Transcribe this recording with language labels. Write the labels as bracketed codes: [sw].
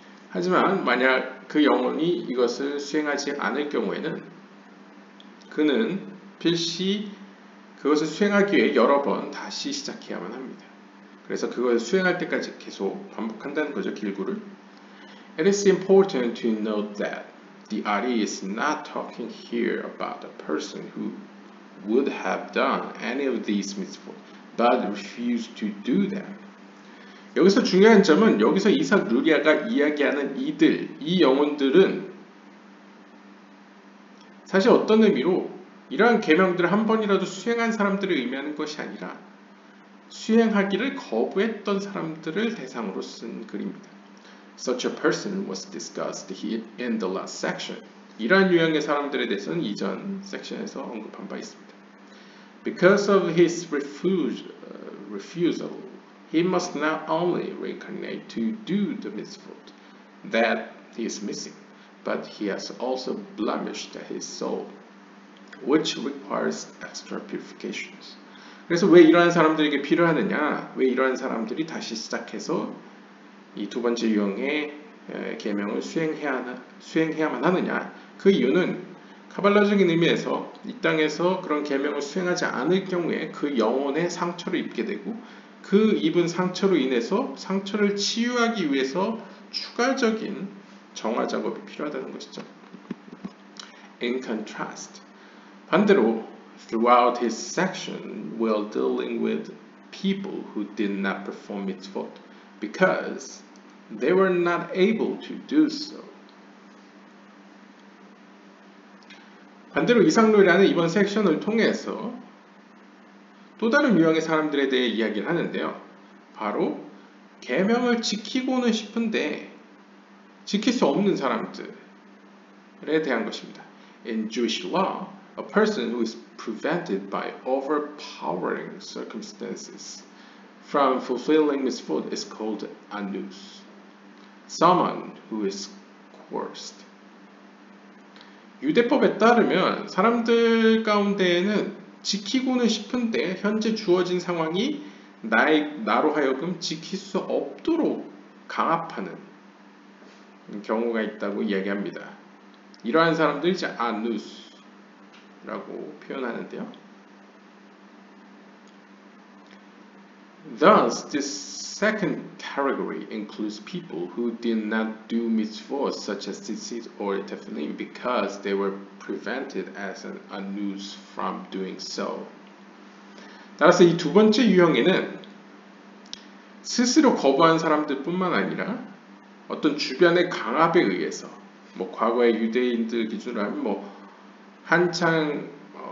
[ko] 하지만 만약 그 영혼이 이것을 수행하지 않을 경우에는 그는 필시 그것을 수행하기 위해 여러 번 다시 시작해야만 합니다. 그래서 그것을 수행할 때까지 계속 반복한다는 거죠, 길구를. [en] It is important to note that the Ari is not talking here about a person who would have done any of these mitzvot, but refused to do them. [ko] 여기서 중요한 점은 여기서 이삭 루리아가 이야기하는 이 영혼들은 사실 어떤 의미로 이러한 계명들을 한 번이라도 수행한 사람들을 의미하는 것이 아니라 수행하기를 거부했던 사람들을 대상으로 쓴 글입니다. [en] Such a person was discussed in the last section. [ko] 이러한 유형의 사람들에 대해서는 이전 섹션에서 언급한 바 있습니다. [en] Because of his refusal, he must not only reincarnate to do the mitzvot that he is missing, but he has also blemished his soul, which requires extra purifications. [ko] 그래서 왜 이러한 사람들에게 필요하느냐? 왜 이러한 사람들이 다시 시작해서 이 두 번째 유형의 계명을 수행해야만 하느냐? 그 이유는 카발라적인 의미에서 이 땅에서 그런 계명을 수행하지 않을 경우에 그 영혼의 상처를 입게 되고 그 입은 상처로 인해서 상처를 치유하기 위해서 추가적인 정화 작업이 필요하다는 것이죠. [en] In contrast, [ko] 반대로 [en] throughout his section while dealing with people who did not perform mitzvot because they were not able to do so. [ko] 반대로 이삭 루리아는 이번 섹션을 통해서 또 다른 유형의 사람들에 대해 이야기를 하는데요. 바로 계명을 지키고는 싶은데 지킬 수 없는 사람들에 대한 것입니다. [en] In Jewish law, a person who is prevented by overpowering circumstances from fulfilling mitzvot is called anus. Someone who is coerced. [ko] 유대법에 따르면 사람들 가운데에는 지키고는 싶은데 현재 주어진 상황이 나로 하여금 지킬 수 없도록 강압하는 경우가 있다고 이야기합니다. 이러한 사람들이 이제 아누스라고 표현하는데요. [en] Thus, this second category includes people who did not do mitzvot such as tzitzit or tefillin because they were prevented as an anus from doing so. [ko] 따라서 이 두 번째 유형에는 스스로 거부한 사람들뿐만 아니라 어떤 주변의 강압에 의해서 뭐 과거의 유대인들 기준으로 하면 뭐 한창